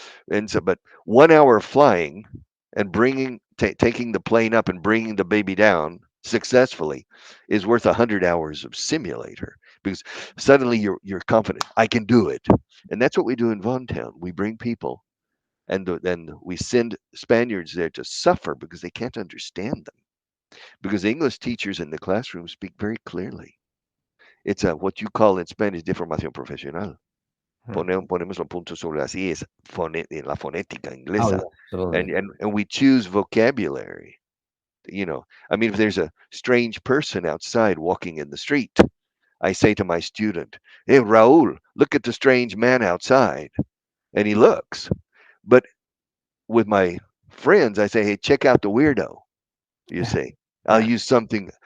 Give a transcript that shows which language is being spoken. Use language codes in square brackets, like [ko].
[en] And so, but 1 hour of flying and taking the plane up and bringing the baby down successfully is worth 100 hours of simulator, because suddenly you're confident. I can do it. And that's what we do in Von Town. We bring people, and then we send Spaniards there to suffer because they can't understand them. Because English teachers in the classroom speak very clearly. It's what you call in Spanish deformación profesional. [es] Ponemos los puntos sobre las IES en la fonética [en] Oh, [es] inglesa. [en] yeah, absolutely. And we choose vocabulary. I mean, if there's a strange person outside walking in the street, I say to my student, "Hey, Raul, look at the strange man outside." And he looks. But with my friends, I say, "Hey, check out the weirdo," you see. I'll use something.